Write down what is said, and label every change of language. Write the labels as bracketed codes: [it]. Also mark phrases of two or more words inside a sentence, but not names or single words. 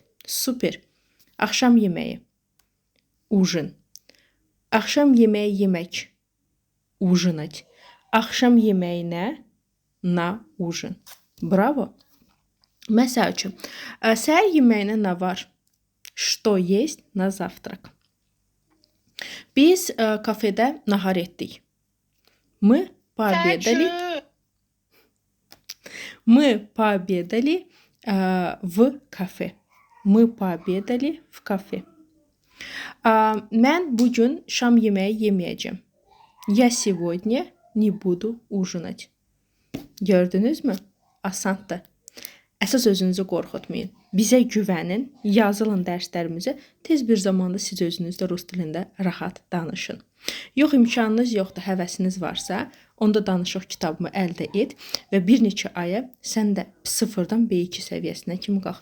[az] Super. Axşam yeməyi. Ужин. Axşam yeməyi yemək. Ужинать. Axşam yeməyinə [ru] на ужин. [az] Bravo. Məsəl üçün, səhər yeməyinə nə var? [ru] Что есть на завтрак? [az] Biz kafedə nahar etdik. [ru] Мы пообедали. Мы пообедали в кафе. Мы пообедали в кафе. [az] Mən bugün şam yeməyi yeməyəcəm. [ru] Я сегодня не буду ужинать. [az] Gördünüz mü? Asandır. Əsas özünüzü qorxutmayın. Bizə güvənin, yazılın dərslərimizi. Tez bir zamanda siz özünüz də rus dilində rahat danışın. Yox imkanınız yoxdur, həvəsiniz varsa, onda danışıq kitabımı əldə et və bir neçə aya sən də sıfırdan B2 səviyyəsinə kimi qalx.